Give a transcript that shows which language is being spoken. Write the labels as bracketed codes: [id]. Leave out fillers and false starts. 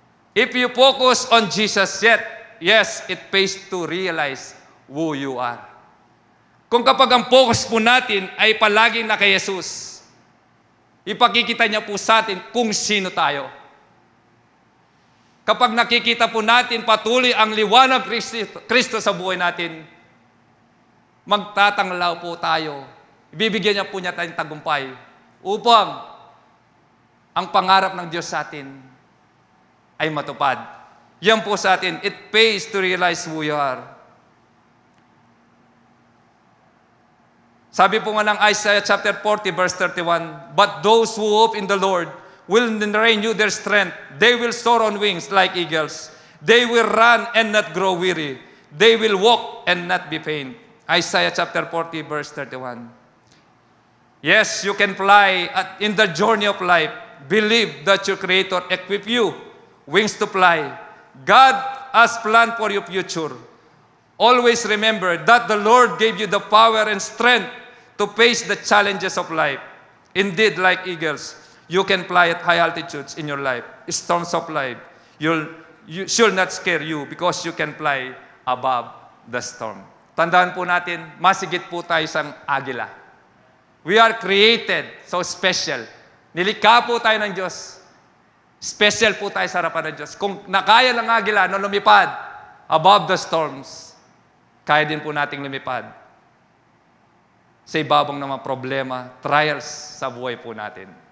[en] If you focus on Jesus, yes, it pays to realize who you are. [tl] Kung kapag ang focus po natin ay palaging na kay Jesus, ipakikita niya po sa atin kung sino tayo. Kapag nakikita po natin patuloy ang liwanag Kristo sa buhay natin, magtatanglaw po tayo. Ibibigyan niya po niya tayong tagumpay upang ang pangarap ng Diyos sa atin ay matupad. Yan po sa atin. [en] It pays to realize who you are. [tl] Sabi po nga ng [en] Isaiah chapter 40 verse 31, but those who hope in the Lord will renew their strength. They will soar on wings like eagles. They will run and not grow weary. They will walk and not be faint. Isaiah chapter 40 verse 31. Yes, you can fly in the journey of life. Believe that your Creator equipped you wings to fly. God has planned for your future. Always remember that the Lord gave you the power and strength to face the challenges of life. Indeed, like eagles, you can fly at high altitudes in your life. Storms of life should not scare you because you can fly above the storm. [tl] Tandaan po natin, masigit po tayo sa agila. [en] We are created so special. [tl] Nilikha po tayo ng Diyos. Special po tayo sa harapan ng Diyos. Kung nakaya ng agila na lumipad [en] above the storms, [tl] kaya din po nating lumipad sa ibabang ng mga problema, trials sa buhay po natin.